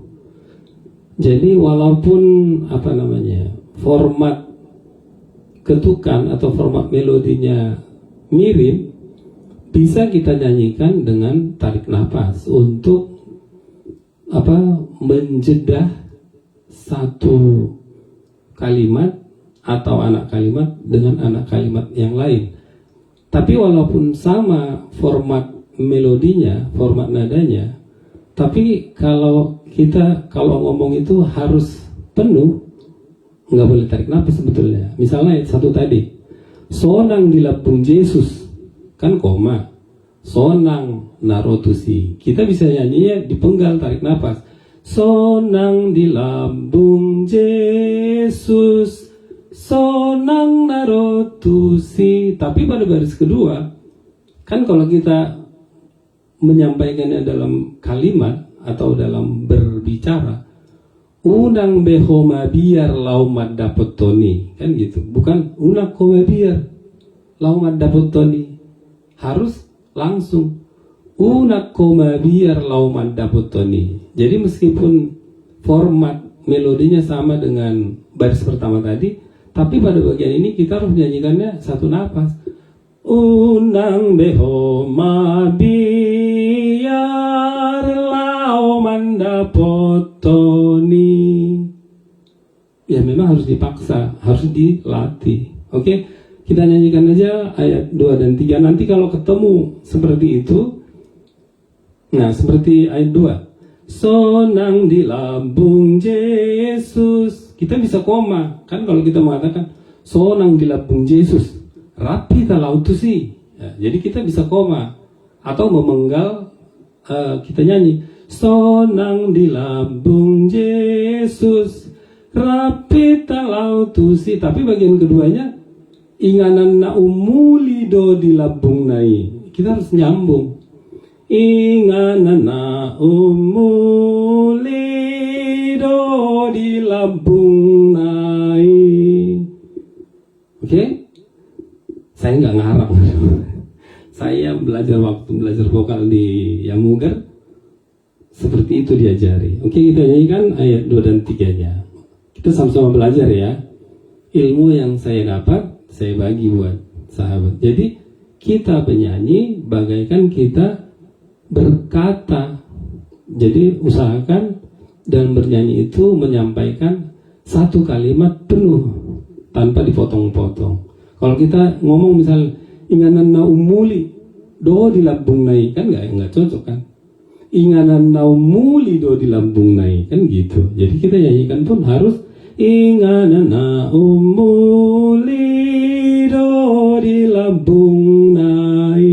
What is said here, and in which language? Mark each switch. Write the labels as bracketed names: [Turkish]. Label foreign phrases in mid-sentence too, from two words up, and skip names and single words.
[Indonesian] Jadi walaupun format ketukan atau format melodinya mirip, bisa kita nyanyikan dengan tarik nafas untuk menjedah satu kalimat atau anak kalimat dengan anak kalimat yang lain. Tapi walaupun sama format melodinya, format nadanya, tapi kalau ngomong itu harus penuh, nggak boleh tarik nafas sebetulnya. Misalnya ayat 1 tadi, [Batak Toba] sonang di lambung Yesus, [Indonesian] kan koma, [Batak Toba] sonang narotusi. [Indonesian] Kita bisa nyanyinya dipenggal tarik nafas. [Batak Toba] Sonang di lambung Yesus, sonang narotusi. [Indonesian] Tapi pada baris kedua, kan kalau kita menyampaikannya dalam kalimat atau dalam berbicara, [Batak Toba] unang behoma biar laumat dapotoni, [Indonesian] kan gitu. Bukan [Batak Toba] unang koma biar laumat dapotoni, [Indonesian] harus langsung [Batak Toba] unak koma biar lauman dapotoni. [Indonesian] Jadi meskipun format melodinya sama dengan baris pertama tadi, tapi pada bagian ini kita harus menyanyikannya satu nafas. [Batak Toba] Unang behoma biar lauman dapotoni. [Indonesian] Ya memang harus dipaksa, harus dilatih. Oke, kita nyanyikan aja ayat 2 dan 3. Nanti kalau ketemu seperti itu, nah, seperti ayat 2, [Batak Toba] sonang di lambung Yesus, [Indonesian] kita bisa koma. Kan kalau kita mengatakan [Batak Toba] sonang di lambung Yesus, rapi talautusi, [Indonesian] ya, jadi kita bisa koma. Atau memenggal, kita nyanyi [Batak Toba] sonang di lambung Yesus, rapi talautusi. [Indonesian] Tapi bagian keduanya, [Batak Toba] inganan na umulido di lambung nai, [Indonesian] kita harus nyambung. [Batak Toba] Inganana umulido di lambung nai. [Indonesian] Oke? Saya nggak ngarang. Saya waktu belajar vokal di Yamuger, seperti itu diajari. Oke, kita nyanyikan ayat 2 dan 3-nya. Kita sama-sama belajar ya. Ilmu yang saya dapat, saya bagi buat sahabat. Jadi kita penyanyi bagaikan kita berkata. Jadi usahakan dalam bernyanyi itu menyampaikan satu kalimat penuh tanpa dipotong-potong. Kalau kita ngomong misal [Batak Toba] inganan na umuli do di lambung nai, [Indonesian] kan nggak cocok kan. [Batak Toba] Inganan na umuli do di lambung nai, [Indonesian] kan gitu. Jadi kita nyanyikan pun harus [Batak Toba] inganan na umuli do di lambung nai.